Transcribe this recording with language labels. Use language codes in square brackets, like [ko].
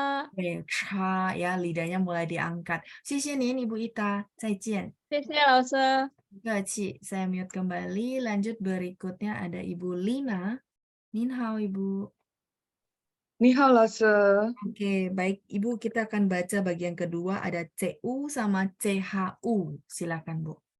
[id] Oke, cha ya, lidahnya mulai diangkat. [zh] 谢谢您 Ibu Ita, 再见. 谢谢老师。 [id] Terima saya mute kembali. Lanjut berikutnya ada Ibu Lina. [zh] Nin hao Ibu. 你好，老师。 [id] Oke, baik Ibu, kita akan baca bagian kedua ada CU sama CHU. Silakan Bu.